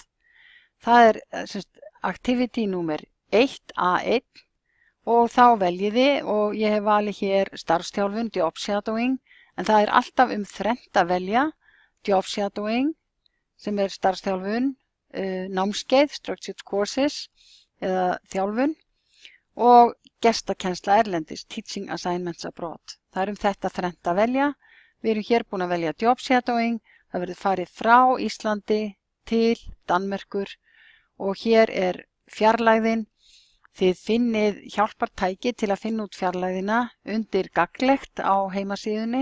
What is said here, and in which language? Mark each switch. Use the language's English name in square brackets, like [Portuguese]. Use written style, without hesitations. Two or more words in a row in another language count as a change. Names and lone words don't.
[Icelandic] Það activity númer 1A1 og þá veljiði og ég hef valið hér starfsþjálfun, [English] job shadowing, [Icelandic] en það alltaf þrennt að velja. [English] Job shadowing [Icelandic] sem starfsþjálfun, námskeið, [English] structured courses [Icelandic] eða þjálfun og gestakennsla erlendis, [English] teaching assignments abroad. [Icelandic] Það þetta þrennt að velja. Við erum hér búin að velja [English] job shadowing, [Icelandic] það verður farið frá Íslandi til Danmerkur og hér fjarlægðin. Þið finnið hjálpartæki til að finna út fjarlægðina undir gagnlegt á heimasíðunni.